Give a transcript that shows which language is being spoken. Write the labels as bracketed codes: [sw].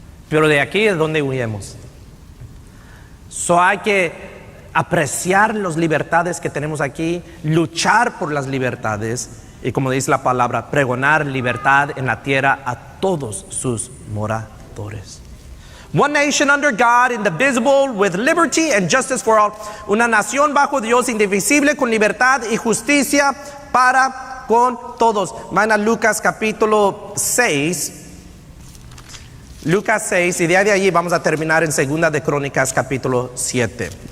[es] Pero de aquí es donde huyemos. Hay que apreciar las libertades que tenemos aquí, luchar por las libertades y, como dice la palabra, pregonar libertad en la tierra a todos sus moradores. [en] One nation under God, indivisible, with liberty and justice for all. [es] Una nación bajo Dios, indivisible, con libertad y justicia con todos. Van a Lucas capítulo 6. Lucas 6, y de allí vamos a terminar en 2 de Crónicas capítulo 7.